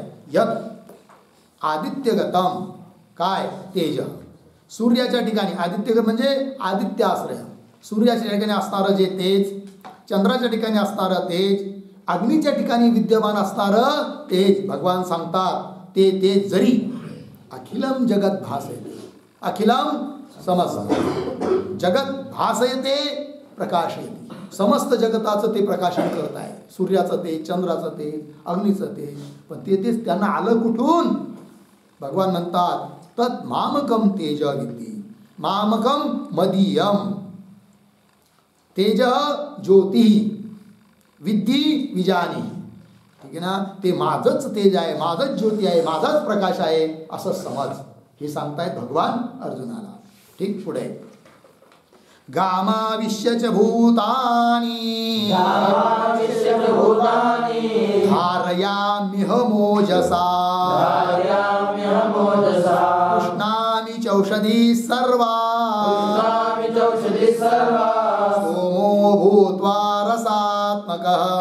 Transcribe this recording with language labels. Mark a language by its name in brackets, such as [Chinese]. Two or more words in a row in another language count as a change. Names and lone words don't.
[Sanskrit] यत आदित्यगतम, [Marathi] काय तेज. सूर्याच्या ठिकाणी आदित्यगत म्हणजे आदित्य आश्रय, सूर्याच्या ठिकाणी असणारं जे तेज, चंद्राच्या ठिकाणी असणारं तेज, अग्नीच्या ठिकाणी विद्यमान असणारं तेज भगवान सांगतात. ते तेज जरी [Sanskrit] अखिलम जगत भासयते, अखिलम समस्त जगत भासयते प्रकाशयते, [Marathi] समस्त जगताचं ते प्रकाशन करत आहे. सूर्याचं तेज, चंद्राचं तेज, अग्नीचं तेज. पण ते तेज त्यांना आलं कुठून. भगवान म्हणतात [Sanskrit] तत् मामकम तेज विद्धि. मामकम मदीयम तेज ज्योति विद्धि विजानी. [Marathi] ठीक आहे ना. ते माझंच तेज आहे, माझंच ज्योती आहे, माझाच प्रकाश आहे असं समज, हे सांगतायत भगवान अर्जुनाला. ठीक, पुढे [Sanskrit] गामाविश्य च भूतानि धारयाम्यह मोजसा उष्णामि चौषधी सर्वा सोमो भूत्वा रसात्मकः.